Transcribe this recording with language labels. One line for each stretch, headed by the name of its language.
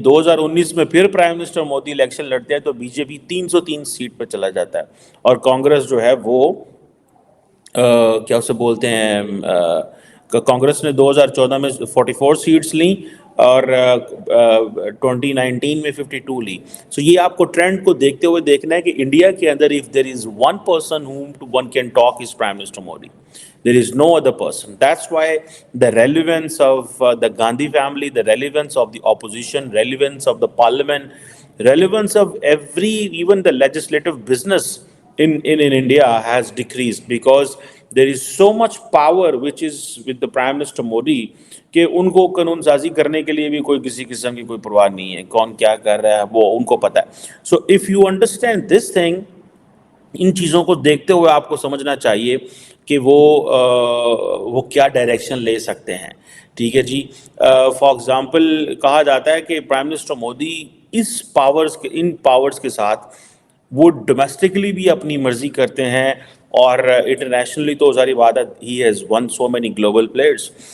Urdu: 2019 میں پھر prime minister Modi election لڑتے ہیں تو بی جے پی 303 سیٹ پہ چلا جاتا ہے، اور کانگریس جو ہے وہ کیا اسے بولتے ہیں، کانگریس نے 2014 میں 44 سیٹس لیں، اور 2019 میں 52 لی. سو یہ آپ کو ٹرینڈ کو دیکھتے ہوئے دیکھنا ہے کہ انڈیا کے اندر
English: if there is one person whom one can talk is Prime Minister Modi. There is no other person. That's why the relevance of the Gandhi family, the relevance of the opposition, relevance of the parliament, relevance of even the legislative business in India has decreased, because there is so much power which is with the Prime Minister Modi
Urdu: کہ ان کو قانون سازی کرنے کے لیے بھی کوئی کسی قسم کی کوئی پرواہ نہیں ہے، کون کیا کر رہا ہے وہ ان کو پتہ ہے.
English: so if you understand this thing,
Urdu: ان چیزوں کو دیکھتے ہوئے آپ کو سمجھنا چاہیے کہ وہ کیا ڈائریکشن لے سکتے ہیں، ٹھیک ہے جی. فار ایگزامپل کہا جاتا ہے کہ پرائم منسٹر مودی ان پاورز کے ساتھ وہ ڈومیسٹکلی بھی اپنی مرضی کرتے ہیں، اور انٹرنیشنلی تو ظاہری بات ہے
English: He has won so many global players.